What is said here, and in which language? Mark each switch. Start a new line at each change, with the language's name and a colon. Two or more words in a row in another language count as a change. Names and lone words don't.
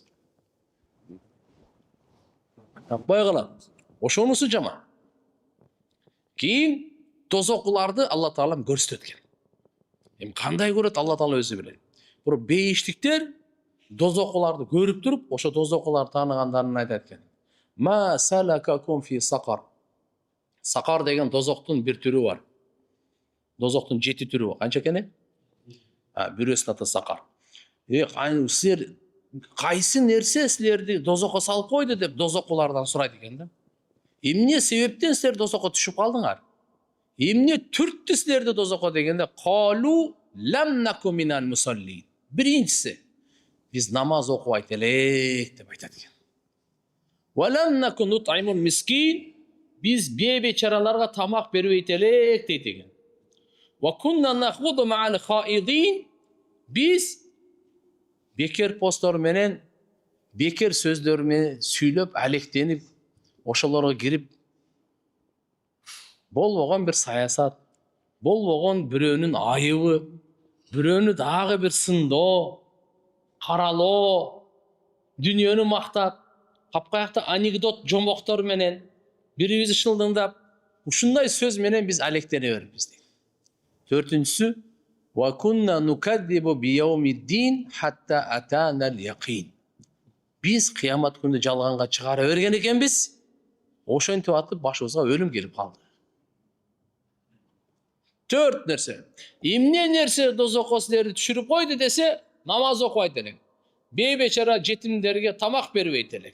Kyrgyz: Таппай калат. Ошонусу жаман. Кийин тозокуларды Алла Таалам көрсөтөт экен. Эми кандай көрөт Алла Таала өзү билет. Бирок бейиштиктер Dozокуларды көрүп туруп, ошо дозокуларды тааныгандарын айтат экен.
Arabic: ما سلككم في سقر.
Kyrgyz: Сакар деген дозоктун бир түрү бар. Дозоктун 7 түрү бар. Канча экен? Бирөөсүнүн аты сакар. Силер кайсы нерсе силерди дозокко салып койду деп дозокулардан сурайт экен да. Эмне себептен силер дозокко түшүп калдыңар? Эмне түрттү силерди дозокко дегенде,
Arabic: قالوا لم نك من المصلين.
Kyrgyz: Биринчиси, биз намаз окубайт элек деп айтат экен.
Arabic: ولم نك نطعم المسكين,
Kyrgyz: биз бейбечараларга тамак бербейт элек дейт экен.
Arabic: وكنا نخوض مع الخائضين,
Kyrgyz: биз бекер посттор менен, бекер сөздөр менен сүйлөп, алектенип, ошолорго кирип, болбогон бир саясат, болбогон бирөөнүн айыбы, бирөөнү дагы бир сындоо, каралоо, дүнүйөнү мактап, капкаякта анекдот жомоктор менен бирибизди шылдыңдап, ушундай сөз менен биз алектене берипбиз дейт. Төртүнчүсү,
Arabic: وكنا نكذب بيوم الدين حتى أتانا اليقين.
Kyrgyz: Биз кыямат күнү жалганга чыгара берген экенбиз. Ошентип атып башыбызга өлүм келип калды. Төрт нерсе. Эмне нерсе дозокко силерди түшүрүп койду десе, намаз окубайт элек. Бейбечара жетимдерге тамак бербейт элек.